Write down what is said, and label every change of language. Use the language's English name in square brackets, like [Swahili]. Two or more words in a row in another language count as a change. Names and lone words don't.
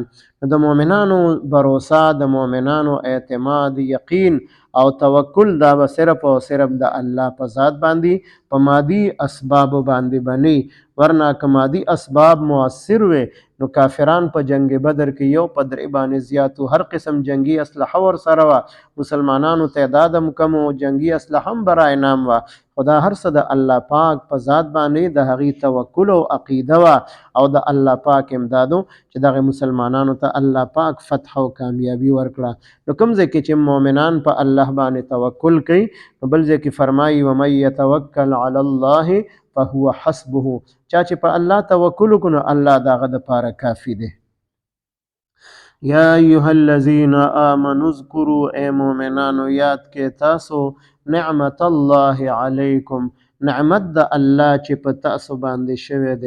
[Pashto] د مؤمنانو بروسه، د مؤمنانو اعتماد، یقین او توکل دا به صرف او صرف د الله په ذات باندې په مادي اسبابو باندې بني. ورنه که مادي اسباب مؤثر وي نو کافران په جنگ بدر کې یو په درې باندې زیاتو، هر قسم جنگي اسلحه ورسره وه، مسلمانانو تعداد هم کم و، جنگي اسلحه هم [Persian] برای نام [Pashto] وه، خو دا هر څه د الله پاک په ذات باندې د هغې توکل او عقیده وه او د الله پاک امدادو چې دغه مسلمانانو ته الله پاک فتح او کامیابی ورکړه. نو کوم ځای کې چې مؤمنان په الله باندې توکل کوي، نو بل ځای کې فرمایي [Arabic] ومن یتوکل علی الله فهو حسبه، [Pashto] چا چې په الله توکل وکړو نو الله د هغه دپاره کافي دی. [Arabic] یا ایها الذین آمنوا اذکروا، [Pashto] ای مؤمنانو یاد کې تاسو [Arabic] نعمت الله علیکم، [Pashto] نعمت د الله چې په تاسو باندې شوی دی.